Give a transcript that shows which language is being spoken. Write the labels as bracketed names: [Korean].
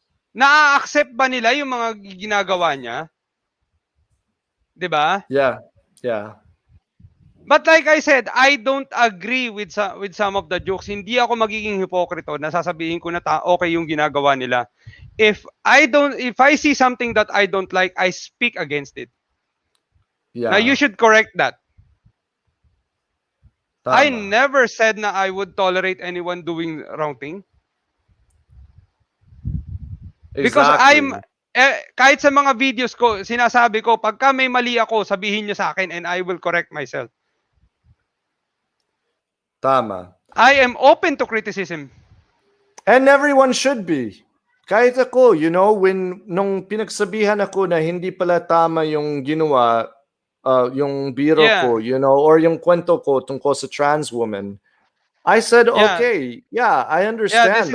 [Filipino] Na-accept ba nila yung mga ginagawa niya? 'Di ba? [English] Yeah. But like I said, I don't agree with some of the jokes. [Filipino] Hindi ako magiging hipokrito na sasabihin ko na okay yung ginagawa nila. [English] If I see something that I don't like, I speak against it. Yeah. Now you should correct that. [Filipino] Tama. [English] I never said na I would tolerate anyone doing wrong thing. Exactly. [Filipino] Because kahit sa mga videos ko, sinasabi ko, pagka may mali ako, sabihin niyo sa akin [English] and I will correct myself. [Filipino] Tama. [English] I am open to criticism. And everyone should be. [Filipino] Kahit ako, nung pinagsabihan ako na hindi pala tama yung ginawa, yung biro ko, or yung kwento ko tungkol sa trans woman, [English] I said, okay, I understand.